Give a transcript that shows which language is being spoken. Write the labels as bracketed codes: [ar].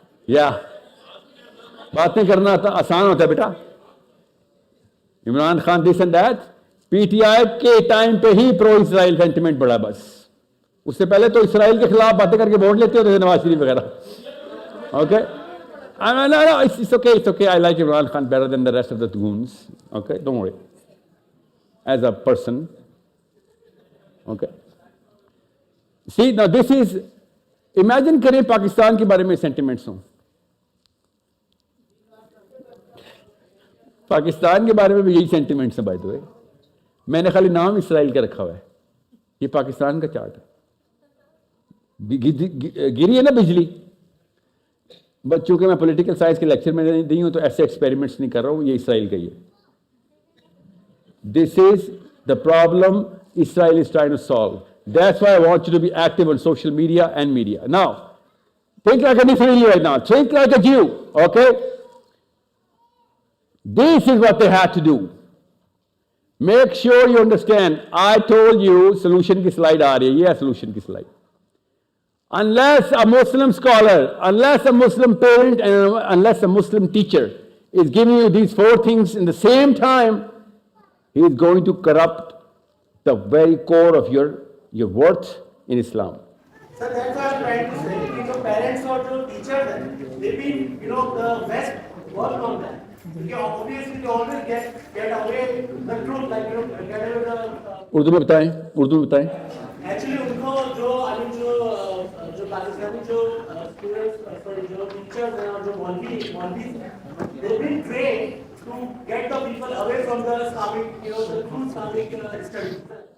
[hi] या बातें करना आसान होता है बेटा. Imran Khan [en] This and that. [hi] PTI के टाइम पे ही प्रो इसराइल सेंटिमेंट बढ़ा बस. उससे पहले तो इसराइल के खिलाफ बातें करके वोट लेते होते थे नवाज शरीफ वगैरह. [en] Okay? No, it's okay. I like Imran Khan better than the rest of the goons. Okay, don't worry. As a person. Okay. See, now this is, imagine [hi] करें पाकिस्तान के बारे में sentiments हों. पाकिस्तान के बारे में भी यही sentiments हैं [en] by the way. [hi] मैंने खाली नाम इसराइल का रखा हुआ है. ये पाकिस्तान का चार्ट है. गिरी है ना बिजली. बट चूंकि मैं पॉलिटिकल साइंस के लेक्चर में नहीं दी हूं तो ऐसे एक्सपेरिमेंट्स नहीं कर रहा हूं. ये इसराइल का ही है. [en] This is the problem Israel is trying to solve. That's why I want you to be active on social media and media. Now, think like an Israeli right now. Think like a Jew, okay? This is what they had to do. Make sure you understand. I told you solution की slide [hi] आ रही है. [en] ये solution की slide. Unless a Muslim scholar, unless a Muslim parent, and unless a Muslim teacher is giving you these 4 things in the same time, he is going to corrupt the very core of your worth in Islam. Sir, that's what I'm trying to say. The parents or the teachers, they've been, the West worked on that. Because obviously they always get away the truth, like, get away the [hi] Urdu में बताएं, उर्दू में बताएं। Actually उनको जो जो पाकिस्तानी जो students sorry जो teachers हैं और जो मौलवी [en] They been trained to get the people away from the Islamic the true Islamic studies.